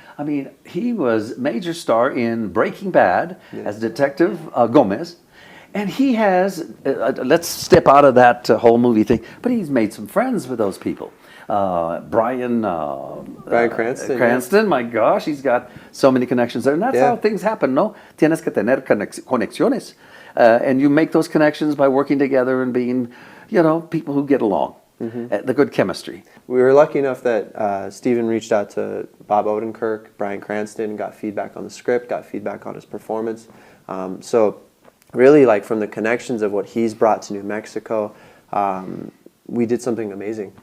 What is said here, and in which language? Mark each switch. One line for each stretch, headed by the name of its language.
English: I mean, he was major star in Breaking Bad as Detective Gomez. And he has, let's step out of that whole movie thing, but he's made some friends with those people. Brian Cranston. Cranston, my gosh, he's got so many connections there. And that's how things happen, no?
Spanish: Tienes que tener conexiones.
English: And you make those connections by working together and being, people who get along. The good chemistry. We were lucky enough that Steven reached out to Bob Odenkirk, Brian Cranston, got feedback on the script, got feedback on his performance. So really, like, from the connections of what he's brought to New Mexico, we did something amazing.